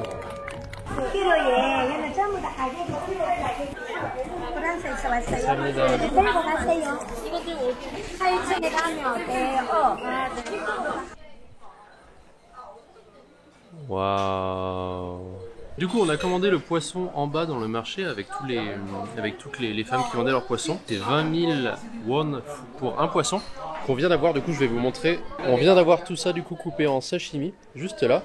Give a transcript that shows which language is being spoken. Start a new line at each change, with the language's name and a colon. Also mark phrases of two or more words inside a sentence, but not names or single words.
Korean: 키로에 얘는 전부 다 가격이 프랑스에서 왔어요. 감사합니다. 들고 가세요. 이거 들고 8층에 가면 돼요. Waouh.
French: Du coup, on a commandé le poisson en bas dans le marché avec toutes les femmes qui vendaient leurs poissons. C'est 20 000 won pour un poisson qu'on vient d'avoir. Du coup, je vais vous montrer. On vient d'avoir tout ça du coup coupé en sashimi, juste là.